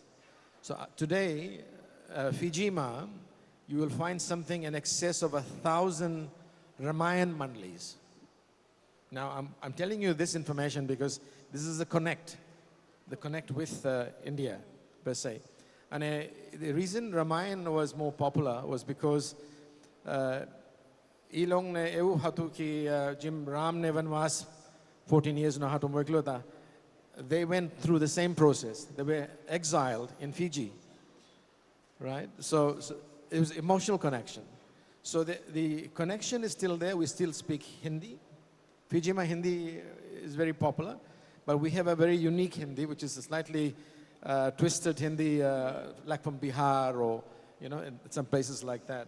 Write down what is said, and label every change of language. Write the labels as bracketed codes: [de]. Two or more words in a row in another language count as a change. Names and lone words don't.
[en] So today, Fijima, you will find something in excess of 1,000 Ramayan Mandlis. Now, I'm telling you this information because this is the connect with India, per se. And the reason Ramayan was more popular was because [gu] લોકો ને એવું હતું કે જેમ રામ ને વનવાસ 14 years નો હતો મોકલ્યો તો. [en] They went through the same process. They were exiled in Fiji, right? So it was emotional connection. So the connection is still there. We still speak Hindi. Fijima Hindi is very popular, but we have a very unique Hindi, which is a slightly twisted Hindi, like from Bihar or, you know, in some places like that.